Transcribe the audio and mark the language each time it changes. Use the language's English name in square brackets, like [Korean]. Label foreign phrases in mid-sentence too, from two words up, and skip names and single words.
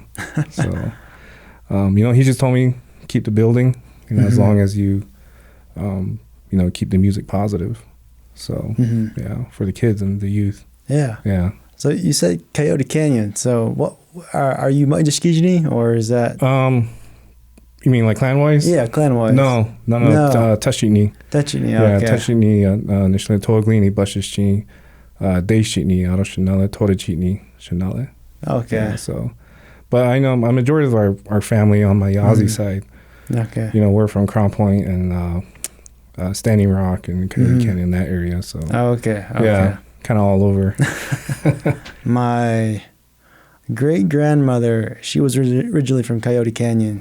[English] So, he just told me keep the building, as long as you, keep the music positive. So, for the kids and the youth. Yeah. Yeah. So you said Coyote Canyon. So what are you Maidishkijini or is that? You mean like clan-wise? Yeah, clan-wise. No. Tashitni. Tashitni, Yeah, okay. Tashitni, Nishla Toglini, Bashishni, Deshitni, Aroshanala, Torachitni, Shanala. Okay. Yeah, so, but I know a majority of our family on my Yazzie side, Okay. we're from Crown Point and Standing Rock and Coyote Canyon, that area. So, Okay. yeah, kind of all over. My great-grandmother, she was originally from Coyote Canyon.